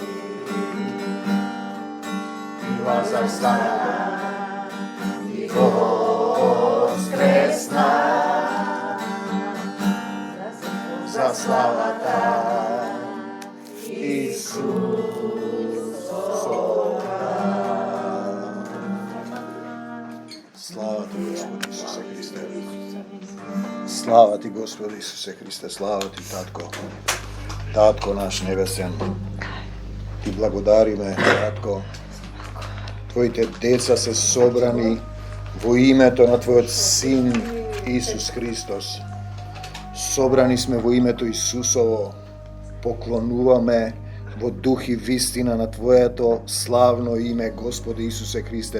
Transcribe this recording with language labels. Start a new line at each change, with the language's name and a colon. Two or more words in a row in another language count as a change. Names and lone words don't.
Macedonian: И Лазар стана, и воскресна, за слава та Исусова. Слава ти, Господи Исусе Христе. Слава ти, Господи Исусе Христе, слава ти, Татко. Татко наш небесен, ти благодари ме, Tatko. Твоите деца се собрани во името на Твојот Син Исус Христос. Собрани сме во името Исусово. Поклонуваме во дух и вистина на Твоето славно име, Господи Исусе Христе.